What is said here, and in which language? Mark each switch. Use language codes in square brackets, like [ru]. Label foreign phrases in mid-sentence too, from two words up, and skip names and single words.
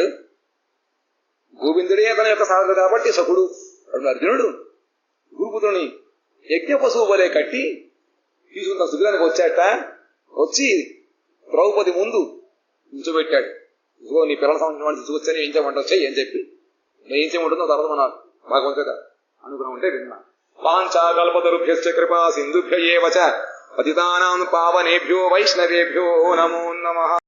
[te] గోవిందుడే తన యొక్క సారథి కాబట్టి సకుడు అర్జునుడు గురుపుత్రుని యజ్ఞ పశువు వలె కట్టి తీసుకున్న శిబిరానికి వచ్చాట. వచ్చి ద్రౌపది ముందు నిల్చోబెట్టాడు. ఇదిగో నీ పిల్లల సంబంధించిన వాళ్ళు తీసుకొచ్చాను, ఏం చేయమంటావు చెయ్యి అని చెప్పి ఏం చేయమంటుందో తర్వాత మన భాగవంతుగా అనుగ్రహం ఉంటే విన్నా. [sa] పాంచాకల్పతరుభ్యశ్చ కృపా సింధుభ్య ఏవ చ పతితానాం పావనేభ్యో వైష్ణవేభ్యో నమో నమః.